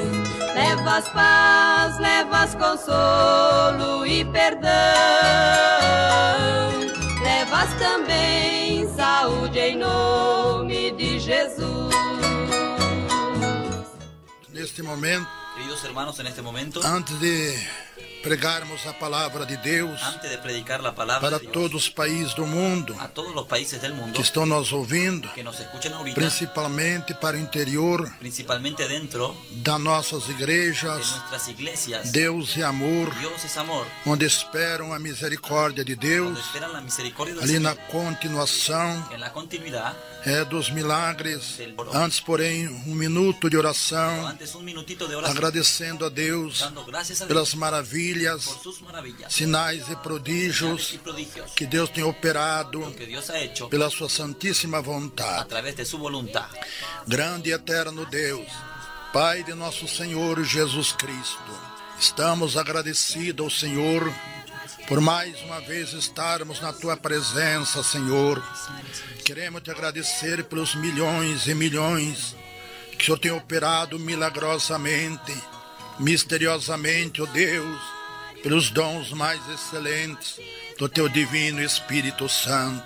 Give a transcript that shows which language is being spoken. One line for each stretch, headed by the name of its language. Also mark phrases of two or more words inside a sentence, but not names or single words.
Portuguese: Levas paz, levas consolo e perdão, levas também saúde em nome de Jesus. Neste momento,
Spanish: queridos hermanos, en este momento,
Portuguese: antes de pregarmos a palavra de Deus
Spanish: antes de predicar la palabra
Portuguese: para
Spanish: de Dios
Portuguese: todos os países do mundo
Spanish: a todos los países del mundo
Portuguese: que estão nos ouvindo,
Spanish: que nos escuchan ahorita,
Portuguese: principalmente para o interior
Spanish: principalmente dentro
Portuguese: das nossas
Spanish: de
Portuguese: igrejas,
Spanish: nuestras iglesias,
Portuguese: Deus e amor,
Spanish: Dios es amor,
Portuguese: onde esperam a misericórdia de
Spanish: donde
Portuguese: Deus,
Spanish: esperan la misericordia del
Portuguese: ali
Spanish: Señor,
Portuguese: na continuação
Spanish: en la continuidad,
Portuguese: dos milagres. Antes, porém, um minuto de
Spanish: pero
Portuguese: oração,
Spanish: antes un minutito de oración,
Portuguese: agradecendo a Deus
Spanish: dando gracias a Dios
Portuguese: pelas maravilhas,
Spanish: por sus maravillas,
Portuguese: sinais e
Spanish: señales
Portuguese: prodígios
Spanish: y prodigios
Portuguese: que Deus tem operado
Spanish: que Dios ha hecho
Portuguese: pela sua santíssima
Spanish: a
Portuguese: vontade.
Spanish: través de su voluntad.
Portuguese: Grande e eterno Deus, Pai de nosso Senhor Jesus Cristo, estamos agradecidos ao Senhor por mais uma vez estarmos na Tua presença, Senhor. Queremos Te agradecer pelos milhões e milhões que o Senhor tem operado milagrosamente, misteriosamente, ó Deus, pelos dons mais excelentes do Teu Divino Espírito Santo.